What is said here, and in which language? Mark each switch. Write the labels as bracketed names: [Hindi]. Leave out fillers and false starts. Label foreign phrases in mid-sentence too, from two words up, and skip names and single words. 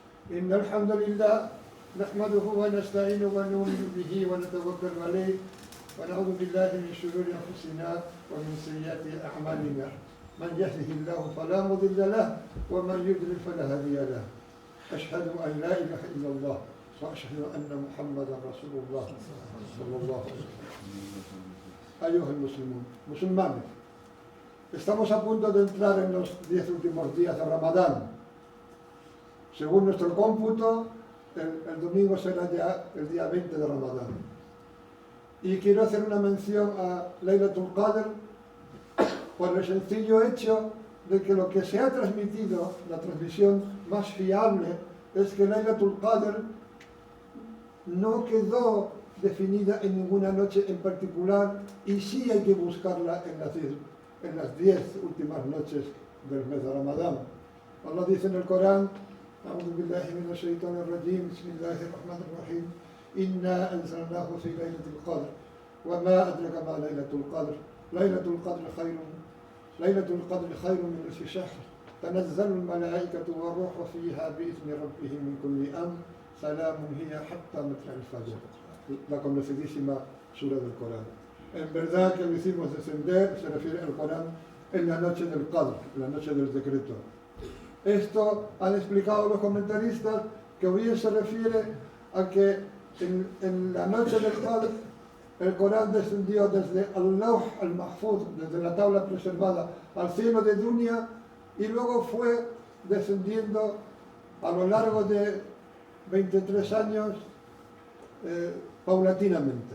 [Arabic] إن الحمد لله نحمده ونستعينه ونؤمن به ونتوكل عليه ونعوذ بالله من شرور أنفسنا ومن سيئات أعمالنا من يهده الله فلا مضل له ومن يضلل فلا هادي له أشهد أن لا إله إلا الله وأشهد أن محمدا رسول الله صلى الله عليه وسلم. أيها المسلمون, [Spanish] musulmanes, estamos a punto de entrar en los 10 últimos días de Ramadán. Según nuestro cómputo, el domingo será ya el día 20 de Ramadán. Y quiero hacer una mención a [Arabic] ليلة القدر [Spanish] por el sencillo hecho de que lo que se ha transmitido, la transmisión más fiable, es que [Arabic] ليلة القدر [Spanish] no quedó definida en ninguna noche en particular y sí hay que buscarla en las 10 últimas noches del mes de Ramadán. Allah dice en el Corán: [Arabic] أعوذ بالله من الشيطان الرجيم بسم الله الرحمن الرحيم إنا أنزلناه في ليلة القدر وما أدرك ما ليلة القدر ليلة القدر خير من ألف شهر تنزل الملائكة والروح فيها بإذن ربهم من كل أمر سلام هي حتى مطلع الفجر. [Spanish] La conocidísima sura del Corán. En verdad que lo hicimos descender, se refiere al Corán, en la noche del Qadr, en la noche del decreto. Esto han explicado los comentaristas que o bien se refiere a que en la noche del Qadr el Corán descendió desde [Arabic] اللوح المحفوظ, [Spanish] desde la tabla preservada, al cielo de Dunia y luego fue descendiendo a lo largo de 23 años paulatinamente.